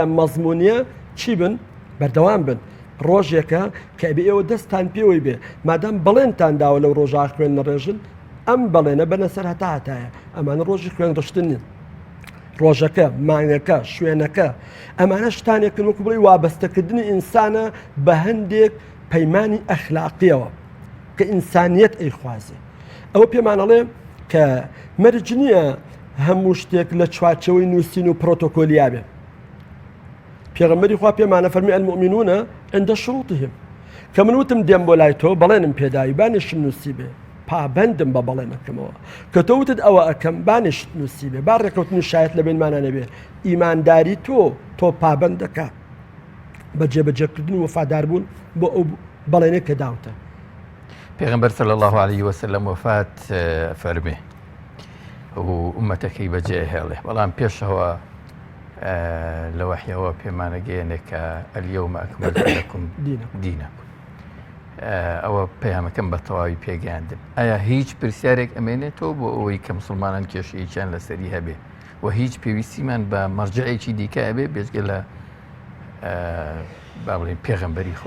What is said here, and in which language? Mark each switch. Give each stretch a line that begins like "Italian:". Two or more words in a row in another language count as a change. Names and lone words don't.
Central Kurdish: مەزمونیە چی بن بەردەوام بن ڕۆژێکە کە بێ ئێوە دەستان پێوەی بێ مادام بەڵێنتان داوە لەو ڕۆژە خوێن نەڕێژن ئەم بەڵێنە بەنە سەر هەتایە ئەمانە ڕۆژی خوێن ڕشتنین ڕۆژەکە مانگەکە شوێنەکە ئەمانە شتانێکن وەکو بڵێ وابەستەکردنی ئینسانە بە هەندێک پەیمانی ئەخلاقیەوە کە ئینسانیەت ئەیخوازێ ئەوە پێمانەڵێ کە مەرج نییە هەموو شتێک لە چوارچەوەی نووسین و پرۆتۆکۆلیا بێ. پێغەمبەری خوا پێمانە فەرمی
Arabic: المؤمنون عند شروطهم
Central Kurdish: کە من وتم دێم بۆ لای تۆ بەڵێنم پێداوی بانیشم نووسی بێ پابەندم بە بەڵێنەکەمەوە کە تۆ وتت ئەوە ئەەکەم بانیشت نووسی بێ با ڕێکەوتنی شایەت لە بینمانە نەبێ ئیمانداری تۆ پابەند دەکا بە جێبەجێکردن و وەفاداربوون بۆ ئەو بەڵێنێک کە داوتە. پێغەمبەر
Arabic: صلی الله عليه وسلم
Central Kurdish: وفات فەرمێ و ئومەتەکەی بەجێ هێڵێ بەڵام پێشەوە لە وحیەوە پێمانەگەیەنێ کە
Arabic: اليوم أكملت لكم دینەکم
Central Kurdish: ئەوە پەیامەکەم بە تەواوی پێگەیاندم. ئایا هیچ پرسیارێک ئەمێنێتەوە بۆ ئەوەی کە مسلمانان کێشەیەکیان لەسەری هەبێ و هیچ پێویستیمان بە مەرجعێکی دیکە ئەبێ بێژگە لە با بڵێن پێغەمبەری خوا؟